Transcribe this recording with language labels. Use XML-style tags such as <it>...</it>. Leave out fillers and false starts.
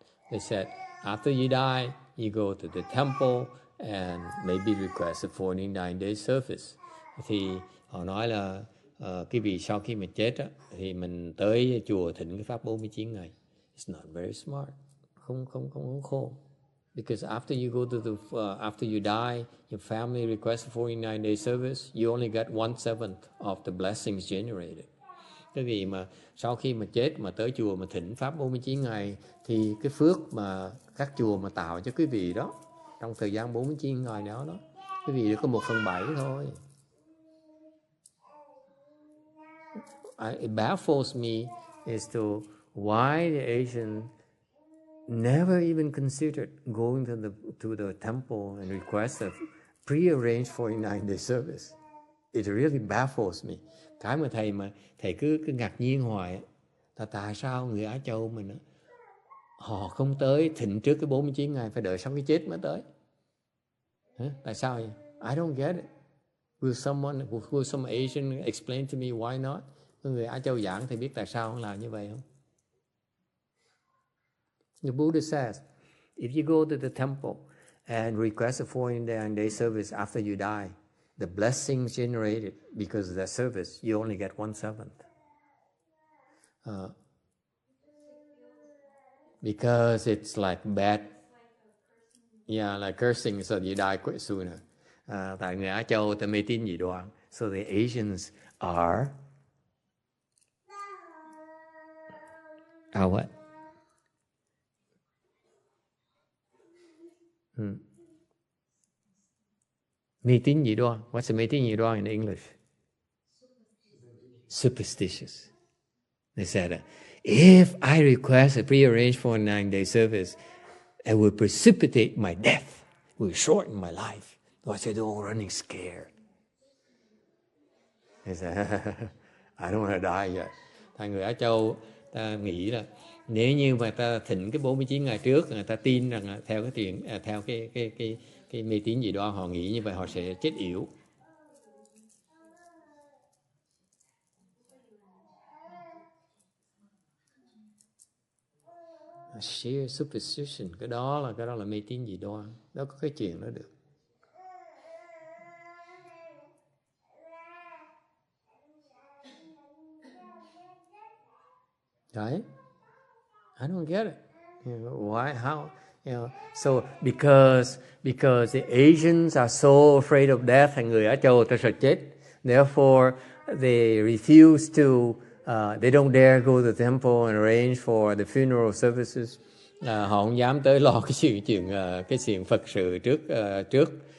<en>They said after you die, you go to the temple and maybe request a 49-day service.</en> <vi>Thì họ nói là cái vị sau khi mà chết á, thì mình tới chùa thỉnh cái pháp 49 ngày.</vi> <en>It's not very smart.</en> <vi>Không khôn.</vi> <en>Because after you go to after you die, your family requests a 49-day service, you only get 1/7 of the blessings generated.</en> <vi>Cái vị mà sau khi mà chết mà tới chùa mà thỉnh pháp 49 ngày thì cái phước mà các chùa mà tạo cho quý vị đó trong thời gian 49 ngày đó quý vị được có 1/7 thôi.</vi> <en>It baffles me as to why the Asian never even considered going to the temple and request a pre-arranged 49-day service. It really baffles me.</en> <vi>Cái mà thầy cứ ngạc nhiên hoài là tại sao người Á Châu mình họ không tới thỉnh trước cái 49 ngày, phải đợi sau cái chết mới tới. Tại sao vậy?</vi> <en>I don't get it. Will some Asian explain to me why not?</en> <vi>Người Á Châu giảng thì biết tại sao không làm như vậy không?</vi> <en>The Buddha says, if you go to the temple and request a 49-day service after you die, the blessings generated because of that service, you only get 1/7. Because it's like bad. Yeah, like cursing so you die quite sooner.</en> <vi>Tại người Á Châu ta mê tín dị đoan.</vi> <en>So the Asians are what?</en> <vi>Mê tín dị đoan.</vi> <en>What's a mê tín dị đoan in English? Superstitious. They said, if I request a prearranged 49-day service, it will precipitate my death, it will shorten my life. So I said, oh, running scared. They said, I don't want to die yet.</en> <vi>Thành người Á Châu ta nghĩ là nếu như mà ta thỉnh cái 49 ngày trước, người ta tin rằng theo cái chuyện theo cái mê tín dị đoan, họ nghĩ như vậy họ sẽ chết yểu.</vi> <en>Sheer superstition,</en> <vi>cái đó là mê tín dị đoan. Đó có cái chuyện đó được.</vi> <en>Right? I don't get it. Why? How? So because the Asians are so afraid of death,</en> <vi>thành người Á Châu ta sợ chết.</vi> <en>Therefore, they refuse to. They don't dare go to the temple and arrange for the funeral services.</en> <vi>Họ không dám tới lo cái chuyện Phật sự trước.</vi>